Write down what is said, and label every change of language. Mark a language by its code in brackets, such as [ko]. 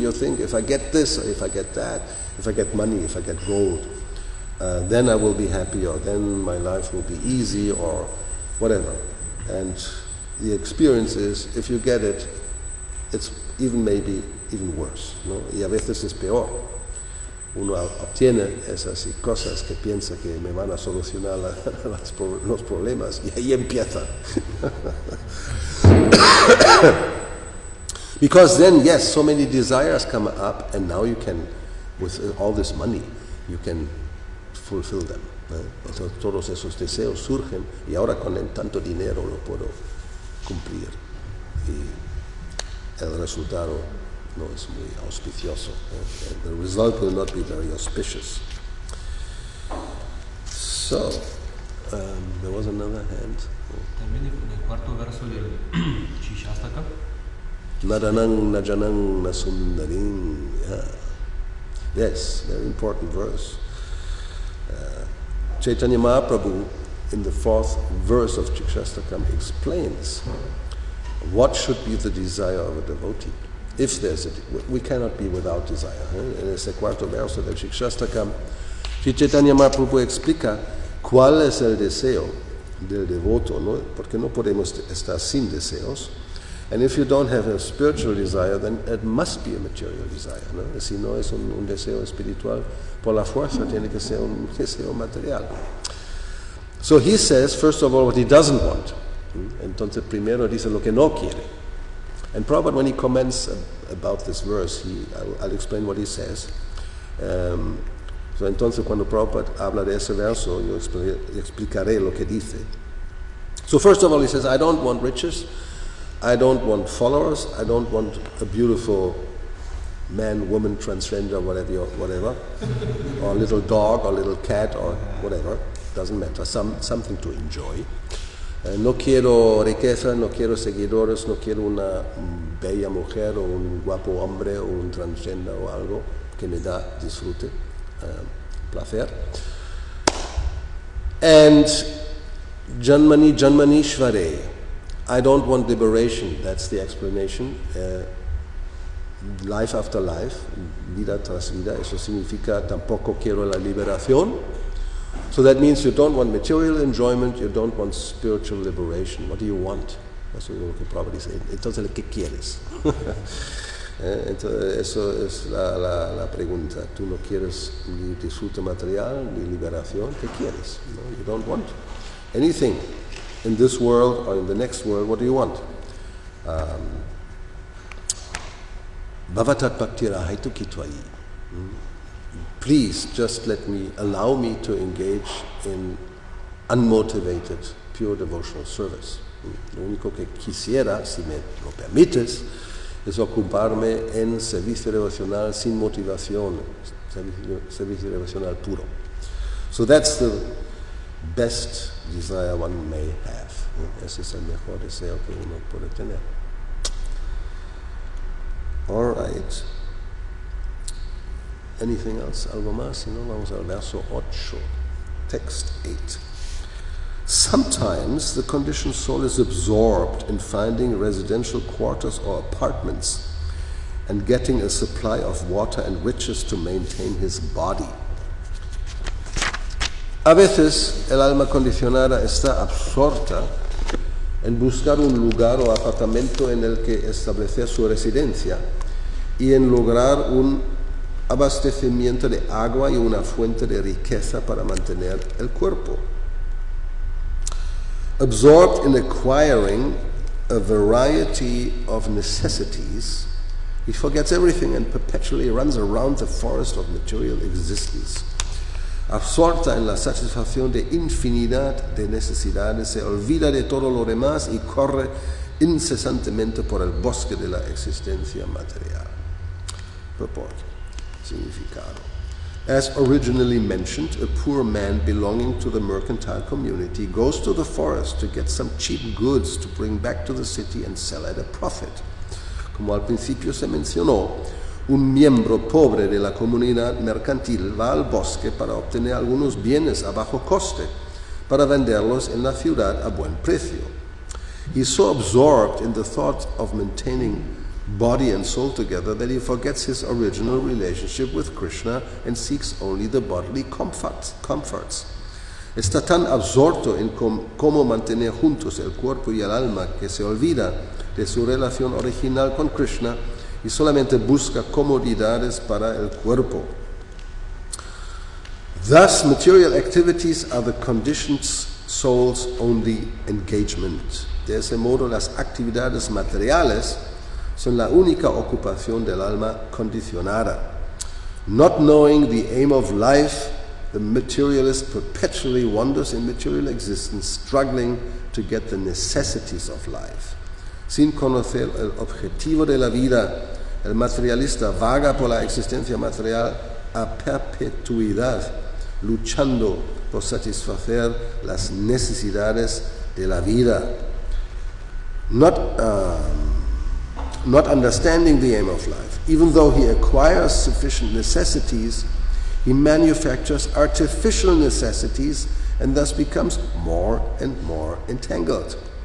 [en] You think, if I get this, or if I get that, if I get money, if I get gold, then I will be happy, or then my life will be easy, or whatever. And the experience is, if you get it, it's maybe even worse, [es] ¿no? Y a veces es peor. Uno obtiene esas cosas que piensa que me van a solucionar los problemas, y ahí empieza. [en] Because then, yes, so many desires come up, and now you can, with all this money, you can fulfill them. [es] Entonces, todos esos deseos surgen, y ahora con tanto dinero lo puedo cumplir. Y el resultado no es muy auspicioso. [en] The result will not be very auspicious. So, there was another hand. [es] Termine con el cuarto verso del Shishastaka. [sa] Nadanang najanang nasundaring. [en] Yes, very important verse. Chaitanya Mahaprabhu, in the fourth verse of Shikshastakam, explains what should be the desire of a devotee. If there's we cannot be without desire. [es] En ese cuarto verso del Shikshastakam, Chaitanya Mahaprabhu explica cuál es el deseo del devoto, ¿no? Porque no podemos estar sin deseos. [en] And if you don't have a spiritual desire, then it must be a material desire, [es] ¿no? Si no es un deseo espiritual, por la fuerza tiene que ser un deseo material. [en] So he says, first of all, what he doesn't want. [es] Entonces primero dice lo que no quiere. [en] And Prabhupada, when he comments about this verse, I'll explain what he says. [es] So entonces cuando Prabhupada habla de ese verso, yo explicaré lo que dice. [en] So first of all, he says, I don't want riches, I don't want followers, I don't want a beautiful man, woman, transgender, whatever, or little dog, or little cat, or whatever, doesn't matter, something to enjoy. [es] No quiero riqueza, no quiero seguidores, no quiero una bella mujer, o un guapo hombre, o un transgender, o algo que me da disfrute, placer. [sa] And Janmani Janmani Shvare. [en] I don't want liberation, that's the explanation. Life after life, [es] vida tras vida, eso significa tampoco quiero la liberación. [en] So that means you don't want material enjoyment, you don't want spiritual liberation. What do you want? [es] Eso es lo que Prabhupada dice. Entonces, ¿qué quieres? Entonces, eso es la pregunta. Tú no quieres ni disfrute material, ni liberación. ¿Qué quieres? [en] No, you don't want anything in this world or in the next world. What do you want? [sa] Bhavatat bhaktira haitu kitvayi. [en] Please just allow me to engage in unmotivated, pure devotional service. [es] Lo único que quisiera, si me lo permites, es ocuparme en servicio devocional sin motivación, servicio devocional puro. [en] So that's the best desire one may have. [es] Ese es el mejor deseo que uno puede tener. [en] All right. Anything else? [es] ¿Algo más? Si no, vamos al verso 8. [en] Text 8. Sometimes the conditioned soul is absorbed in finding residential quarters or apartments and getting a supply of water and riches to maintain his body. [es] A veces el alma condicionada está absorta en buscar un lugar o apartamento en el que establecer su residencia y en lograr un abastecimiento de agua y una fuente de riqueza para mantener el cuerpo. [en] Absorbed in acquiring a variety of necessities, he forgets everything and perpetually runs around the forest of material existence. [es] Absorta en la satisfacción de infinidad de necesidades, se olvida de todo lo demás y corre incesantemente por el bosque de la existencia material. [en] Purport. [es] Significado. [en] As originally mentioned, a poor man belonging to the mercantile community goes to the forest to get some cheap goods to bring back to the city and sell at a profit. [es] Como al principio se mencionó, un miembro pobre de la comunidad mercantil va al bosque para obtener algunos bienes a bajo coste, para venderlos en la ciudad a buen precio. [en] He is so absorbed in the thought of maintaining body and soul together that he forgets his original relationship with Krishna and seeks only the bodily comforts. [es] Está tan absorto en cómo mantener juntos el cuerpo y el alma que se olvida de su relación original con Krishna y solamente busca comodidades para el cuerpo. [en] Thus, material activities are the conditioned soul's only engagement. [es] De ese modo, las actividades materiales son la única ocupación del alma condicionada. [en] Not knowing the aim of life, the materialist perpetually wanders in material existence, struggling to get the necessities of life. [es] Sin conocer el objetivo de la vida, el materialista vaga por la existencia material a perpetuidad, luchando por satisfacer las necesidades de la vida. [en] Not understanding the aim of life. Even though he acquires sufficient necessities, he manufactures artificial necessities and thus becomes more and more entangled.